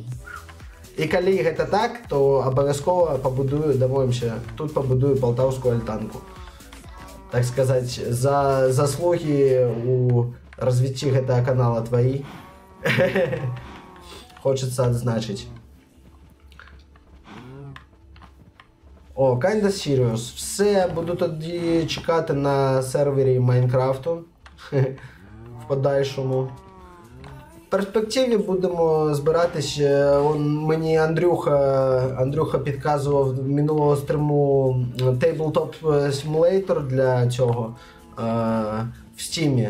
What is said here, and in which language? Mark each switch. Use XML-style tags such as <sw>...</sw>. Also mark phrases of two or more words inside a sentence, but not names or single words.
<be>І калі гэта так, то абавязкова пабудую, дамовімся, тут пабудую полтаўскую альтанку. Так сказаць, за заслугі у развіцці гэтага канала тваі хочацца адзначыць. О,</be> <en>kinda serious.</en> <uk>Все, буду тоді чекати на сервері Майнкрафту в подальшому. В перспективі будемо збиратись. Мені Андрюха підказував минулого стриму Tabletop Simulator для цього в Steam.</uk>